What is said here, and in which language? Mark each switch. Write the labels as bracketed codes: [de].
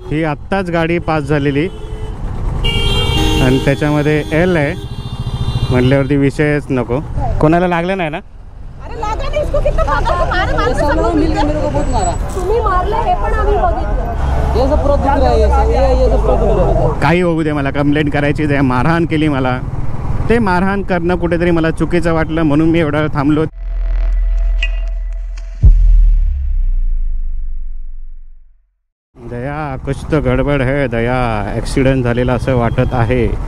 [mr] ही आत्ताच गाडी पास झालेली आणि त्याच्यामध्ये एल आहे म्हटल्यावरती विषयच नको. कोणाला लागलं नाही ना? [hi] अरे लागा नहीं, इसको कितना मारा, मारे मारे सब लोग मिलके मेरे को बहुत मारा. [mr] तुम्ही मारले हे पण आम्ही बघितलं. [hi] ये सब प्रोत दुख रहा है, ये सब प्रोत दुख रहा है. [mr] काही होऊ दे, मला कंप्लेंट करायची आहे. मारहाण केली मला, ते मारहाण करणं कुठेतरी मला चुकीचं वाटलं म्हणून मी एवढा थांबलो. [hi] दया, कुछ तो गडबड है दया. [mr] ॲक्सिडेंट झालेला असं वाटत आहे.